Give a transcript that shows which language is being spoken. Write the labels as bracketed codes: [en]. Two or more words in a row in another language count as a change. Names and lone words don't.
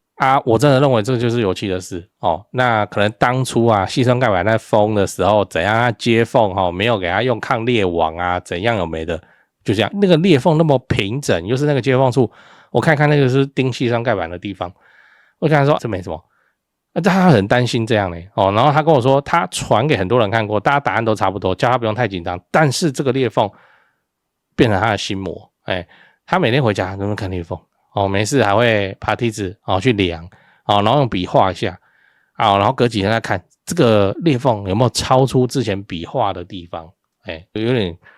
[zh] 我真的認為這個就是油漆的事那可能當初矽酸鈣板在封的時候，怎樣他接縫沒有給他用抗裂網怎樣有沒的，就這樣。那個裂縫那麼平整，又是那個接縫處，我看看那個是釘矽酸鈣板的地方，我跟他說這沒什麼。他很擔心這樣然後他跟我說他傳給很多人看過，大家答案都差不多，叫他不用太緊張，但是這個裂縫變成他的心魔，他每天回家都能看裂縫沒事還會爬梯子去量然後用筆畫一下然後隔幾天再看這個裂縫有沒有超出之前筆畫的地方，有點